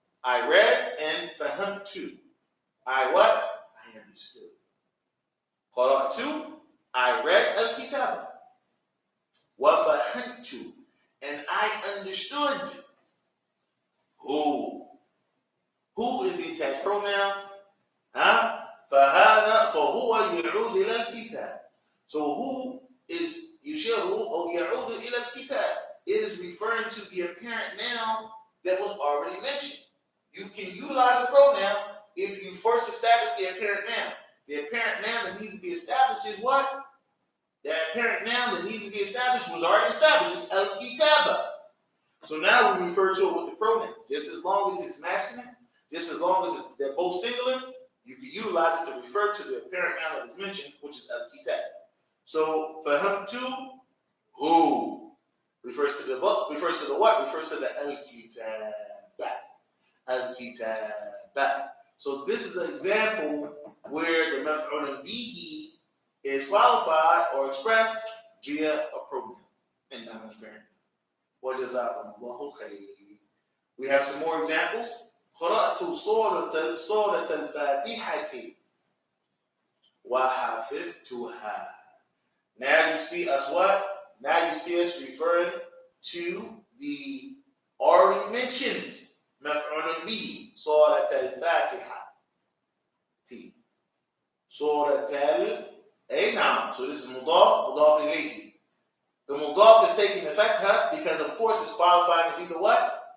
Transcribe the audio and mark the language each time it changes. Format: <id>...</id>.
<en>I read and faham to. I what? I understood. Qara'tu. I read al-kitaba. Wa fahamtu. And I understood. Who? Who is the attached pronoun? Huh?</en> <ar>فهذا فهو يعود إلى الكتاب.</ar> <en>So who is</en> <ar>يشير أو يعود إلى الكتاب?</ar> <en>It is referring to the apparent noun that was already mentioned. You can utilize a pronoun if you first establish the apparent noun. The apparent noun that needs to be established is what? The apparent noun that needs to be established was already established. It's al-kitaba. So now we refer to it with the pronoun. Just as long as it's masculine, just as long as they're both singular, you can utilize it to refer to the apparent noun that was mentioned, which is al-kitab. So fahamtu hu refers to the what? Refers to the al-kitab. Al-kitab. So this is an example where the maf'ul bihi is qualified or expressed via a pronoun and non-apparent.</en> <ar>وَجَزَاكُمُ خَيْرًا.</ar> <en>We have some more examples.</en> <ar>قرأت سورة الفاتحة وحفظتها.</ar> <en>Now you see us what? Now you see us referring to the already mentioned مفعول به سورة الفاتحة.</en> <ar>سورة نعم.</ar> <en>So this is مضاف إليه. The mudaf is taking the fatha because, of course, it's qualifying to be the what?</en>